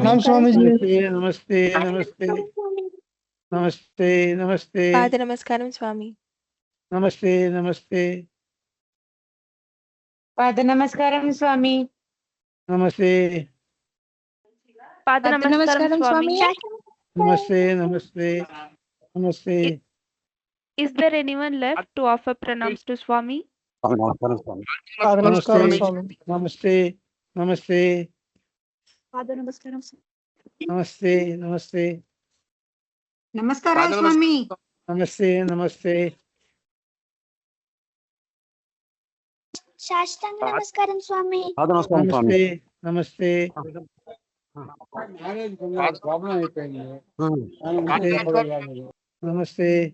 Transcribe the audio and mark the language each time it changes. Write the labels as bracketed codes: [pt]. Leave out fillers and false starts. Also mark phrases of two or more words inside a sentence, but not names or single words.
[te] నమస్తే నమస్తే నమస్తే నమస్తే పాద నమస్కారం స్వామి। నమస్తే నమస్తే పాద నమస్కారం స్వామి। नमस्ते పాద నమస్కారం స్వామి। నమస్తే నమస్తే నమస్తే [en] Is there anyone left to offer pranams to Swami? [te] నమస్తే నమస్తే నమస్తే నమస్తే నమస్తే నమస్కారం స్వామి. నమస్తే నమస్తే సాష్టాంగ నమస్కారం స్వామి. నమస్తే నమస్తే నమస్తే